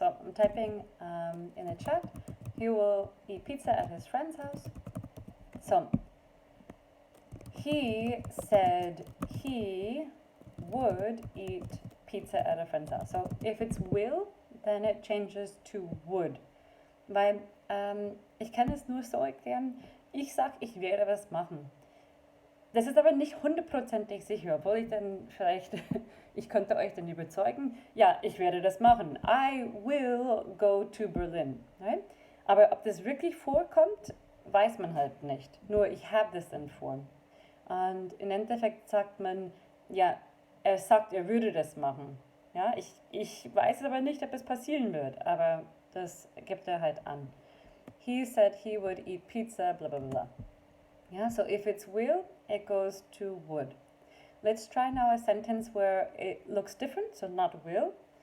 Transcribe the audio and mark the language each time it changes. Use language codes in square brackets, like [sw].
[en] So I'm typing in the chat, he will eat pizza at his friend's house. So he said he would eat pizza at a friend's house. So if it's will, then it changes to would. [de] Weil ich kann es nur so erklären, ich sag, ich werde was machen. Das ist aber nicht hundertprozentig sicher, obwohl ich dann vielleicht, ich könnte euch dann überzeugen, ja, ich werde das machen. [en] I will go to Berlin. Right? [de] Aber ob das wirklich vorkommt, weiß man halt nicht. Nur ich habe das dann vor. Und im Endeffekt sagt man, ja, er sagt, er würde das machen. Ja, ich weiß aber nicht, ob es passieren wird, aber das gibt er halt an. [en] He said he would eat pizza, blah, blah, blah. Yeah, so if it's will, it goes to would. Let's try now a sentence where it looks different, so not will.